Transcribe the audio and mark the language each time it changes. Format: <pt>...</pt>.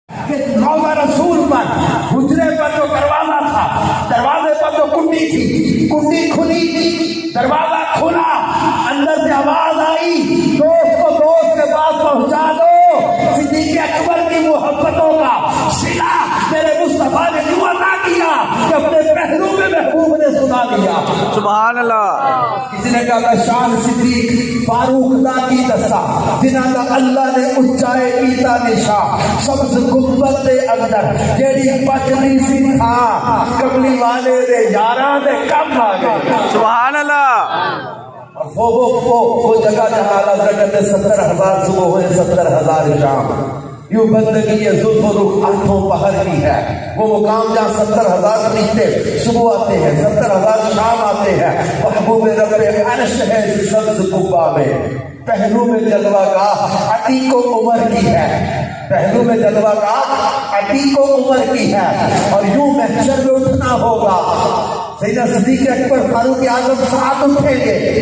<ur>کہ روضہ رسول پر حجرے پر جو دروازہ تھا، دروازے پر جو کنڈی تھی، کنڈی کھلی، دروازہ کھلا، اندر سے آواز آئی دوست کو دوست کے پاس پہنچا دو، صدیق اکبر کی محبتوں کا صلہ میرے مصطفیٰ نے کیوں عطا کیا کہ اپنے پہلو میں محبوب نے سنا دیا۔ سبحان اللہ۔ کسی نے کہا</ur> <pa>شان صدیق فاروق دا کی دسا جنہاں دا اللہ نے اچائے کیتا نشا، سبز گنبد دے اندر جیڑی پچھلی سی تھا، کملی والے دے یاراں دے کم آ گئے۔</pa> <ur>سبحان اللہ۔ اور وہ جگہ جہاں اللہ کہتے 70,000 صبح ہوئے 70,000 شام، یوں بندگی یہ زلف و رخ آنکھوں پہر کی ہے، وہ مقام جہاں 70,000 فرشتے صبح آتے ہیں، 70,000 شام آتے ہیں، محبوب رب عرش ہے اس سبز قبا میں، پہلو میں جلوہ گاہ عتیق و عمر کی ہے، پہلو میں جلوہ گاہ عتیق و عمر کی ہے، اور یوں محشر میں اٹھنا ہوگا۔ سیدنا صدیق اکبر فاروق اعظم ساتھ اٹھیں گے،</ur>